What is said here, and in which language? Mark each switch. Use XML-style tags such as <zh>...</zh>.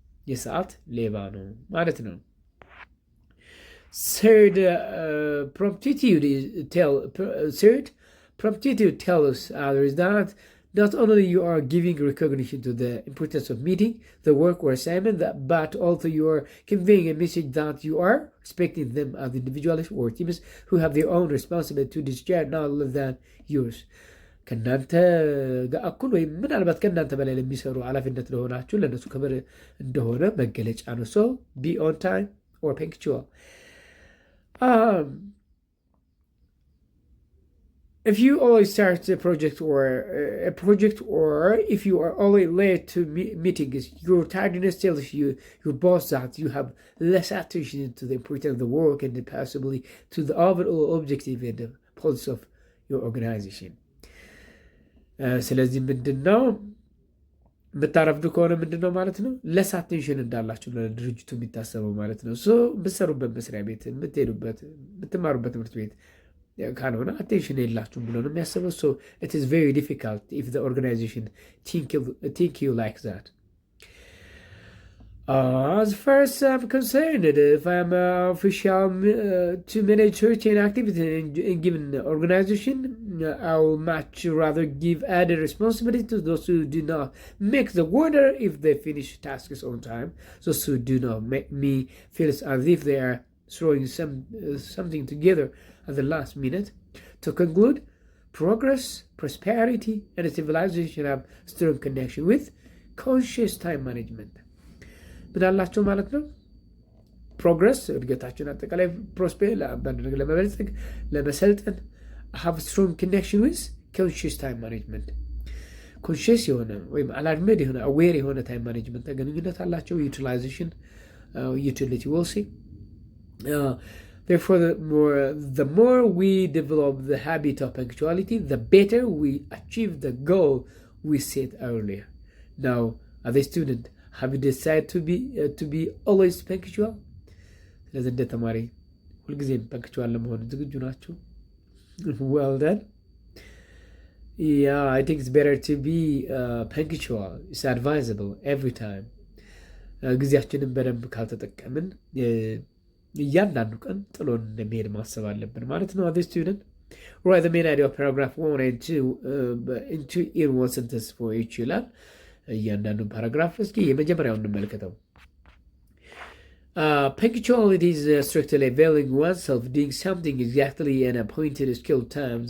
<am>የሰዓት ሌባ ነው ማለት ነው።</am> <en>Third, promptitude tells others that not only you are giving recognition to the importance of meeting the work or assignment, but also you are conveying a message that you are respecting them as individuals or teams who have their own responsibility to discharge not less than yours.</en> <am>ከእናንተ ጋር እኩል ወይም ምናልባት ከእናንተ በላይ ለሚሰሩ ኃላፊነት ለሆናችሁ ለእነሱ ክብር እንደሆነ መገለጫ ነው።</am> <en>So be on time or punctual. If you always start a project or if you are always late to meetings, your tardiness tells your boss that you have less attention to the importance of the work and possibly to the overall objective and the pulse of your organization.</en> <am>ስለዚህ ምንድነው የምታረፍዱ ከሆነ ምንድነው ማለት ነው ለስ አቴንሽን እንዳላችሁ ለድርጅቱ የሚታሰበው ማለት ነው ሶ የምትሰሩበት መስሪያ ቤት የምትሄዱበት የምትማሩበት ትምህርት ቤት ካልሆነ አቴንሽን የላችሁም ብሎ ነው የሚያስበው</am> <en>so it is very difficult if the organization think you like that. As far as I'm concerned, if I'm official to manage certain activities in given organization, I will much rather give added responsibility to those who do not make the order if they finish tasks on time, those who do not make me feel as if they are throwing something together at the last minute. To conclude, progress, prosperity, and civilization have strong connection with conscious time management.</en> <am>ምናላቸው ማለት ነው ፕሮግረስ እድገታችን አጠቃላይ ፕሮስፔር ለአንዳንድ ነገር ለመበልጸግ ለመሰልጠን</am> <en>have strong connection with conscious time management.</en> <am>conscious የሆነ ወይም አላርምድ የሆነ aware የሆነ</am> <en>time management</en> <am>ግንኙነት አላቸው</am> <en>utilization utility will see. Therefore the more we develop the habit of punctuality, the better we achieve the goal we set earlier. Now as a student, have you decided to be always punctual?</en> <am>ስለዚህ እንደ ተማሪ ሁልጊዜም punctual ለመሆን ዝግጁ ናችሁ?</am> <en>Well done. Yeah, I think it's better to be punctual. It's advisable every time.</en> <am>ጊዜያችንን በደንብ ካልተጠቀምን እያንዳንዱ ቀን ጥሎን እንደሚሄድ ማሰብ አለብን ማለት ነው።</am> <en>As a student, write the main idea of paragraph 1 and 2 into in one sentence for each</en> <am>ይላል። እያንዳንዱ ፓራግራፍ እስኪ የመጀመሪያውን እንመልከተው።</am> <en>Punctuality is strictly availing oneself doing something exactly in a appointed scheduled time.</en>